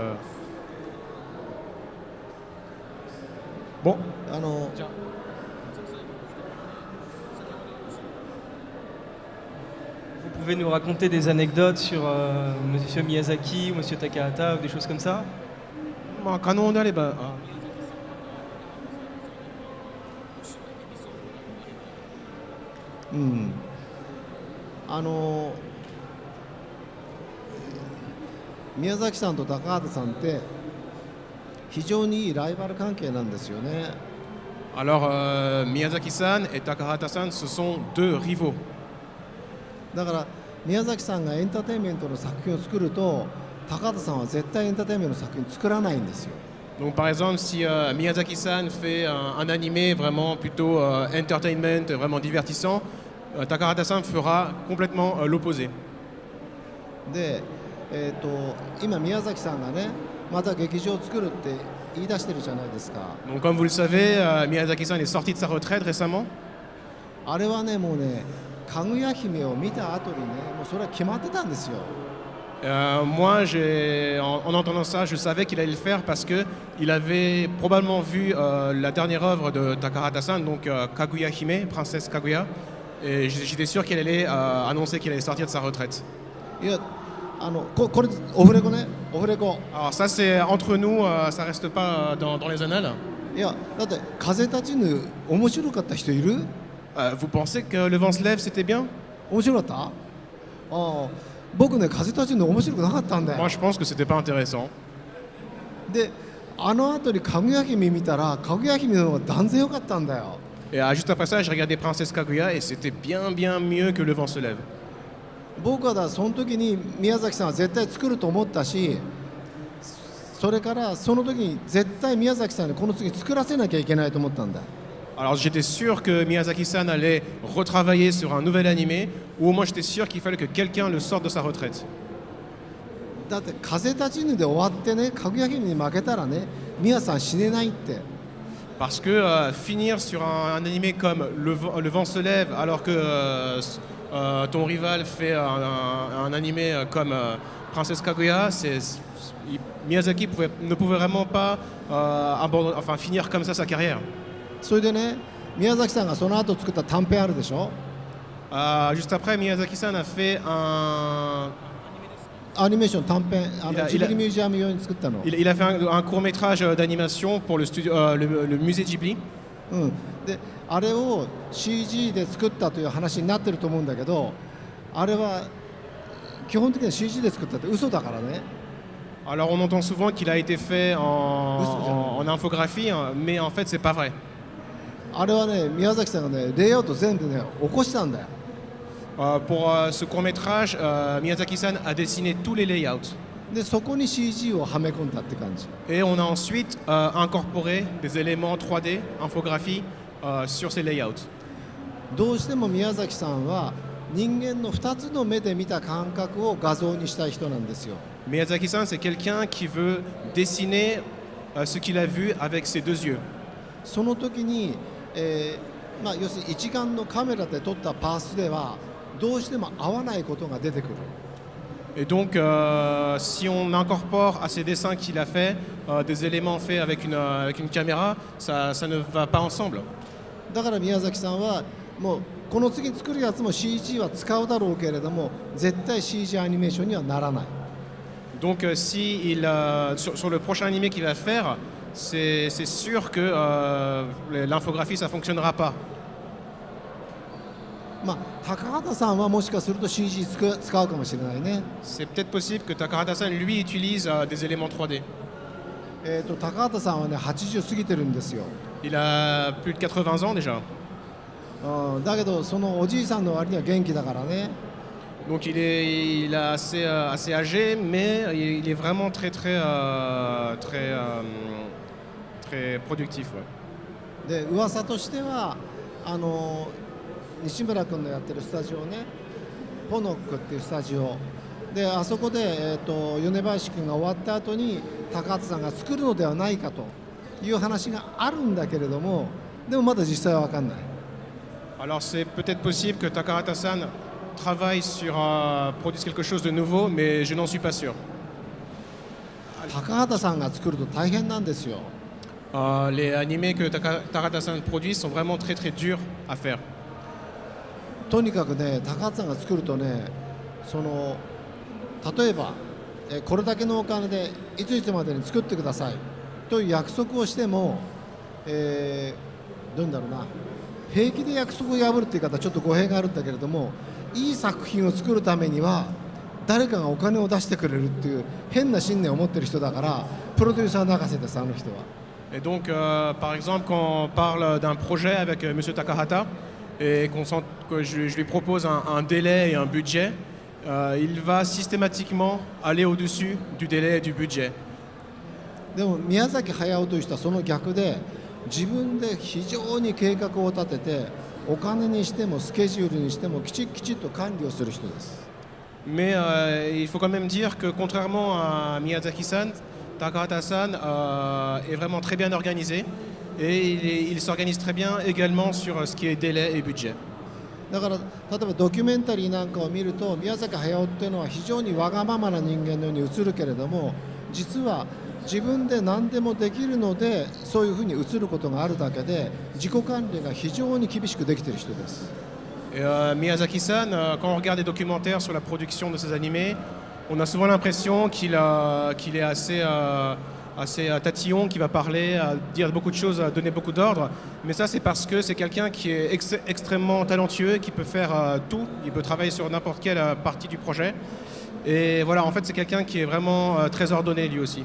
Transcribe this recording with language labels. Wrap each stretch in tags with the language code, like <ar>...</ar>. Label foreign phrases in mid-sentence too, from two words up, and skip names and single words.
<fr>Bon. Vous pouvez nous raconter des anecdotes sur Monsieur Miyazaki ou Monsieur Takahata ou des choses comme ça?</fr> <ja>まあ可能であれば。宮崎さんと高畑さんって非常にいいライバル関係なんですよね。</ja> <fr>Alors Miyazaki-san et Takahata-san, ce sont deux rivaux.</fr> <ja>だから宮崎さんがエンターテインメントの作品を作ると、高畑さんは絶対エンターテインメントの作品作らないんですよ。</ja> <fr>Donc par exemple, si Miyazaki-san fait un animé vraiment plutôt entertainment, vraiment divertissant, Takahata-san fera complètement l'opposé.</fr> <ja>で、今宮崎さんがね、また劇場を作るって言い出してるじゃないですか。</ja> <fr>Donc comme vous le savez, Miyazaki-san est sorti de sa retraite récemment.</fr> <ja>あれはね、もうね、かぐや姫を見た後にね、もうそれは決まってたんですよ。</ja> <fr>Moi, en entendant ça, je savais qu'il allait le faire parce qu'il avait probablement vu la dernière œuvre de Takahata-san, donc Kaguya Hime, Princesse Kaguya, et j'étais sûr qu'il allait annoncer qu'il allait sortir de sa retraite.</fr> <ja>いや、これオフレコね、オフレコ。</ja> <fr>Alors ça, c'est entre nous, ça reste pas dans les annales.</fr> <ja>いや、だって風立ちぬ面白かった人いる</ja> <fr>？Vous pensez que Le vent se lève, c'était bien?</fr> <ja>面白かった？僕ね、風立ちぬ面白くなかったんだよ。</ja> <fr>Moi, je pense que c'était pas intéressant.</fr> <ja>で、あの後にかぐや姫見たら、かぐや姫の方が断然良かったんだよ。</ja> <fr>Et juste après ça, j'ai regardé Princesse Kaguya et c'était bien mieux que Le vent se lève.</fr> <ja>僕はその時に宮崎さんは絶対作ると思ったし、それからその時に絶対宮崎さんにこの次作らせなきゃいけないと思ったんだ。</ja> <fr>Alors j'étais sûr que Miyazaki-san allait retravailler sur un nouvel animé, ou au moins j'étais sûr qu'il fallait que quelqu'un le sorte de sa retraite.</fr> <ja>だって風立ちぬで終わってね、かぐや姫に負けたらね、宮さん死ねないって。</ja> <fr>Parce que finir sur un animé comme Le vent se lève, alors que ton rival fait un animé comme Princesse Kaguya, Miyazaki ne pouvait vraiment pas finir comme ça sa carrière.</fr> <ja>それでね、宮崎さんがその後作った短編あるでしょ。</ja> <fr>Juste après, Miyazaki-san a fait</fr> <ja>アニメーション短編、いやジブリミュージアム用に作ったの。</ja> <fr>il a fait un court-métrage d'animation pour le musée Ghibli.</fr> <ja>うん、であれを CG で作ったという話になってると思うんだけど、あれは基本的には CG で作ったって嘘だからね。</ja> <fr>Alors on entend souvent qu'il a été fait en infographie, hein, mais en fait c'est pas vrai.</fr> <ja>あれはね、宮崎さんがね、レイアウト全部ね、起こしたんだよ。</ja> <fr>Pour ce court-métrage, Miyazaki-san a dessiné tous les layouts.</fr> <ja>で、そこに CG をはめ込んだって感じ。</ja> <fr>Et on a ensuite incorporé des éléments 3D, infographie, sur ces layouts.</fr> <ja>どうしても宮崎さんは人間の2つの目で見た感覚を画像にしたい人なんですよ。</ja> <fr>Miyazaki-san, c'est quelqu'un qui veut dessiner ce qu'il a vu avec ses deux yeux.</fr> <ja>その時に、要するに一眼のカメラで撮ったパースではどうしても合わないことが出てくる。</ja> <fr>Et donc, si on incorpore à ces dessins qu'il a fait des éléments faits avec une caméra, ça ne va pas ensemble.</fr> <ja>だから宮崎さんはもうこの次作るやつも CG は使うだろうけれども絶対 CG アニメーションにはならない。</ja> <fr>Donc, sur le prochain animé qu'il va faire, c'est sûr que l'infographie, ça ne fonctionnera pas.</fr> <ja>まあ高畑さんはもしかすると CG 使うかもしれないね。</ja> <fr>C'est peut-être possible que Takahata-san, lui, utilise des éléments 3D.</fr> <ja>高畑さんはね80過ぎてるんですよ。</ja> <fr>Il a plus de 80 ans déjà.</fr> <ja>だけどそのおじいさんの割には元気だからね。</ja> <fr>Donc il est assez âgé, mais il est vraiment très productif. Ouais.</fr> <ja>で噂としては西村君のやってるスタジオね、ポノックっていうスタジオで、あそこで、米林君が終わった後に高畑さんが作るのではないかという話があるんだけれども、でもまだ実際は分かんない。</ja> <fr>Alors c'est peut-être possible que Takahata-san travaille sur produise quelque chose de nouveau, mais je n'en suis pas sûr.</fr> <ja>高畑さんが作ると大変なんですよ。</ja> <fr>Les animés que Takahata-san produit sont vraiment très durs à faire.</fr> <ja>とにかくね、高畑さんが作るとね、例えばこれだけのお金でいついつまでに作ってくださいという約束をしても、どういうんだろうな、平気で約束を破るっていう言い方はちょっと語弊があるんだけれども、いい作品を作るためには誰かがお金を出してくれるっていう変な信念を持ってる人だから、プロデューサー泣かせです、あの人は。</ja> <fr>Et donc, par exemple, quand on parle d'un projet avec M. Takahata et que je lui propose un délai et un budget, il va systématiquement aller au-dessus du délai et du budget.</fr> <ja>でも宮崎駿という人はその逆で、自分で非常に計画を立てて、お金にしてもスケジュールにしてもきちっと管理をする人です。</ja> <fr>Mais il faut quand même dire que contrairement à Miyazaki-san, Takahata-san est vraiment très bien organisé et il s'organise très bien également sur ce qui est délai et budget.</fr> <ja>だから例えばドキュメンタリーなんかを見ると、宮崎駿っていうのは非常にわがままな人間のように映るけれども、実は自分で何でもできるのでそういうふうに映ることがあるだけで、自己管理が非常に厳しくできている人です。</ja> <fr>Et Miyazaki-san, quand on regarde des documentaires sur la production de ses animés, on a souvent l'impression qu'il est assez tatillon, qui va parler, dire beaucoup de choses, donner beaucoup d'ordres. Mais ça, c'est parce que c'est quelqu'un qui est extrêmement talentueux, qui peut faire tout. Il peut travailler sur n'importe quelle partie du projet. Et voilà, en fait, c'est quelqu'un qui est vraiment très ordonné lui aussi.</fr>